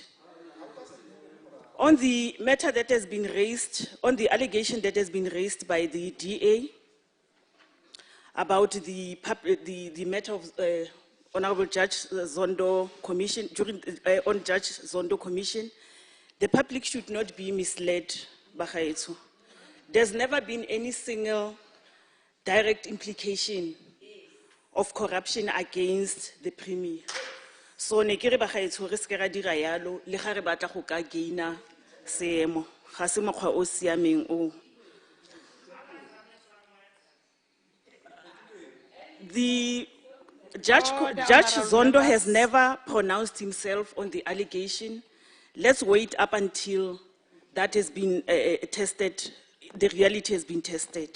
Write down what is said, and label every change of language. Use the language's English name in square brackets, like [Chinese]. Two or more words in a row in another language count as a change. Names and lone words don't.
[English] On the matter that has been raised, on the allegation that has been raised by the DA, about the matter of Honorable Judge Zondo Commission, on Judge Zondo Commission, the public should not be misled, Bagaetsu. There's never been any single direct implication of corruption against the Premier. So, [Tswana] nekere Bagaetsu, riske ra dira yalo, le ga re batla go ka gaina seemo, ga se mokgwa o siameng o. [English] The Judge Zondo has never pronounced himself on the allegation. Let's wait up until that has been tested, the reality has been tested.